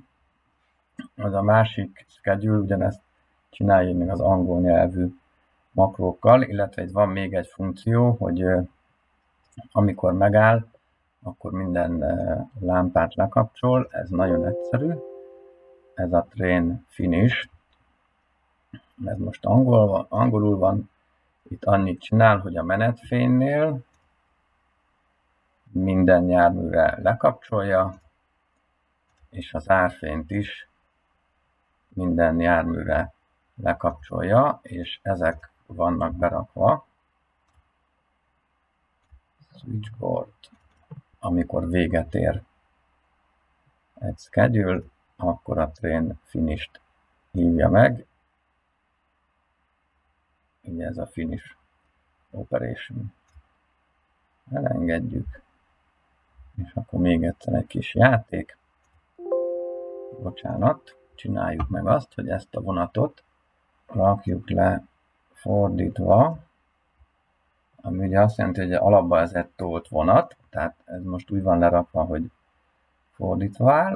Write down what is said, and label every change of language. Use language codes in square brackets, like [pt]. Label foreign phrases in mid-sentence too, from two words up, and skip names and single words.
[hu] Az a másik schedule ugyanezt csinálja még az angol nyelvű makrókkal, illetve itt van még egy funkció, hogy amikor megáll, akkor minden lámpát lekapcsol. Ez nagyon egyszerű. Ez a [en] train finish. [hu] Ez most angolul van. Itt annyit csinál, hogy a menetfénynél minden járműre lekapcsolja, és az árfényt is minden járműre lekapcsolja, és ezek vannak berakva. Switchboard. Amikor véget ér egy schedule, akkor a [en] train finished [hu] hívja meg. Ugye ez a [en] finish operation. [hu] Elengedjük. És akkor még egyszer egy kis játék. Bocsánat. Csináljuk meg azt, hogy ezt a vonatot rakjuk le fordítva, ami ugye azt jelenti, hogy alapban ez egy tolt vonat, tehát ez most úgy van lerakva, hogy fordítva áll.